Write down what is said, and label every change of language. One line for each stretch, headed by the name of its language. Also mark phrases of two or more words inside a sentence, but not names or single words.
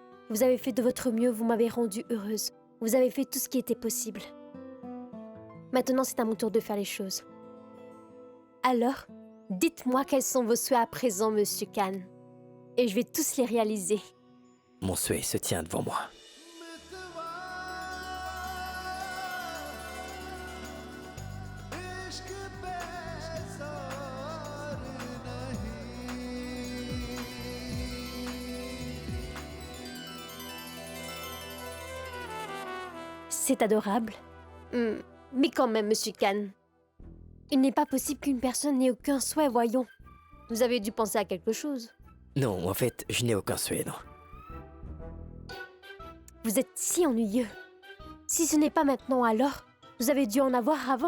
French: Vous avez fait de votre mieux, vous m'avez rendue heureuse. Vous avez fait tout ce qui était possible. Maintenant, c'est à mon tour de faire les choses. Alors, dites-moi quels sont vos souhaits à présent, Monsieur Khan. Et je vais tous les réaliser. Mon souhait se tient devant moi.
Hindi: इश्क बेजार नहीं।
French: C'est adorable. Mais quand même, Monsieur Khan. Il n'est pas possible qu'une personne n'ait aucun souhait, voyons. Vous avez dû penser à quelque chose. Non, en fait, je n'ai aucun souhait, non. Vous êtes si ennuyeux. Si ce n'est pas maintenant, alors, vous avez dû en avoir avant.